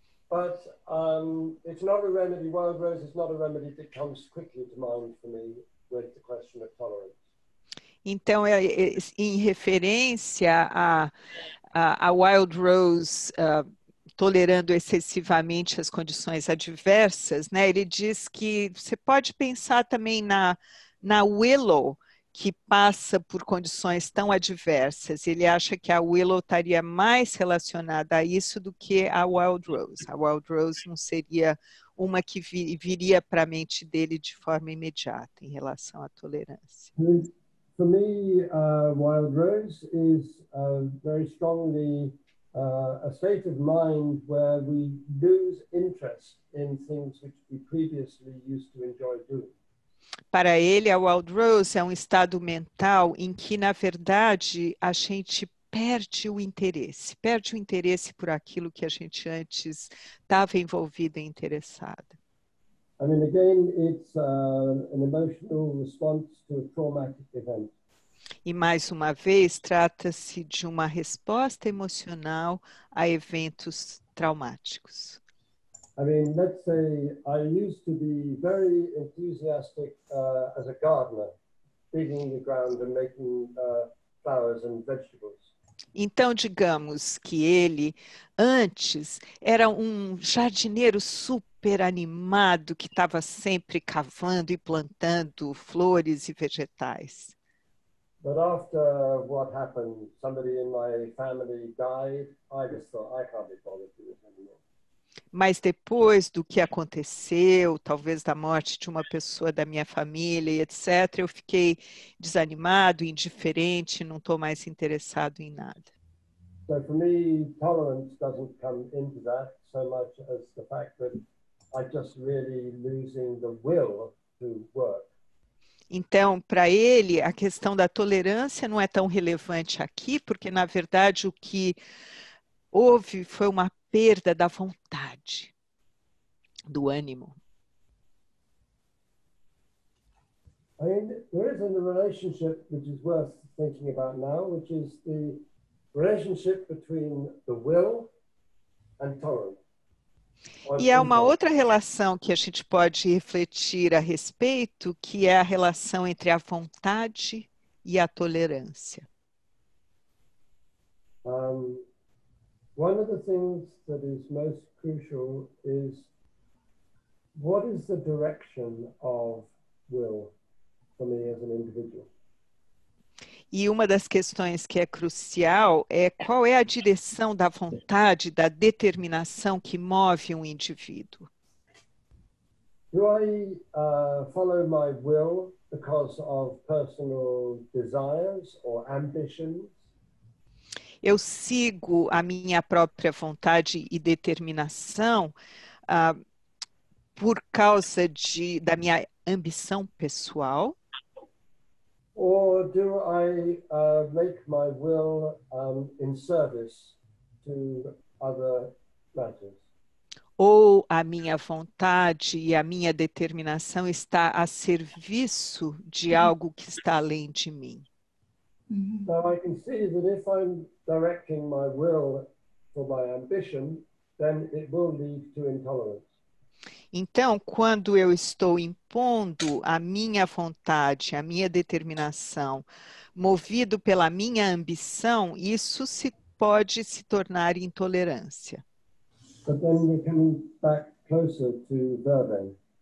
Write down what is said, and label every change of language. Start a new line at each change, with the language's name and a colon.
English: But it's not a remedy. Wild Rose is not a remedy that comes quickly to mind for me with the question of tolerance.
Portuguese: Então, em referência a Wild Rose tolerando excessivamente as condições adversas, né? Ele diz que você pode pensar também na Willow, que passa por condições tão adversas. Ele acha que a Willow estaria mais relacionada a isso do que a Wild Rose. A Wild Rose não seria uma que viria para a mente dele de forma imediata em relação à tolerância.
English: For me, Wild Rose is very strongly a state of mind where we lose interest in things which we previously used to enjoy doing.
Portuguese: Para ele, a Wild Rose é um estado mental em que, na verdade, a gente perde o interesse por aquilo que a gente antes estava envolvido e interessado.
English: I mean, again, it's an emotional response to a traumatic event.
Portuguese: E mais uma vez, trata-se de uma resposta emocional a eventos traumáticos.
English: I mean, let's say I used to be very enthusiastic as a gardener, digging the ground and making flowers and vegetables.
Portuguese: Então, digamos que ele, antes, era um jardineiro super animado que estava sempre cavando e plantando flores e vegetais.
English: But after what happened, somebody in my family died, I just thought, I can't be bothered to do this anymore.
Portuguese: Mas depois do que aconteceu, talvez da morte de uma pessoa da minha família e etc., eu fiquei desanimado, indiferente, não estou mais interessado em nada.
English: So for me, tolerance doesn't come into that so much as the fact that I just really losing the will to work.
Portuguese: Então, para ele, a questão da tolerância não é tão relevante aqui, porque, na verdade, o que houve foi uma perda da vontade, do ânimo.
English: I mean, there is a relationship which is worth thinking about now, which is the relationship between the will and tolerance.
Portuguese: E há uma outra relação que a gente pode refletir a respeito, que é a relação entre a vontade e a tolerância.
English: One of the things that is most crucial is what is the direction of will for me as an individual?
Portuguese: E uma das questões que é crucial é qual é a direção da vontade, da determinação que move um indivíduo.
English: Do I follow my will because of personal desires or ambitions?
Portuguese: Eu sigo a minha própria vontade e determinação por causa da minha ambição pessoal?
English: Or do I make my will in service to other matters?
Portuguese: Ou a minha vontade e a minha determinação está a serviço de algo que está além de mim?
English: Now I can see that if I'm directing my will for my ambition, then it will lead to intolerance.
Portuguese: Então, quando eu estou impondo a minha vontade, a minha determinação, movido pela minha ambição, isso pode se tornar intolerância.
English: But then we're coming back closer to Vervain.